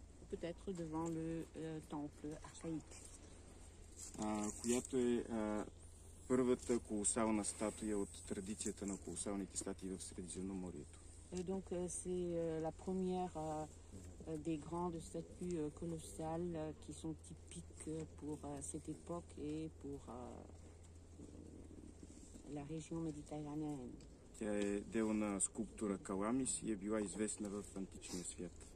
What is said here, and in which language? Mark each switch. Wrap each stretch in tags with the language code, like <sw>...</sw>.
<fr>peut-être devant le temple archaïque.</fr> <bg>Която е първата колосална статуя от традицията на колосалните статуи в Средиземноморието.</bg> <fr>Donc c'est la première des grandes statues colossales qui sont typiques pour cette époque et pour la région méditerranéenne.</fr> <bg>Тя е дело на скулптора Каламис и е била известна в античния свят.</bg>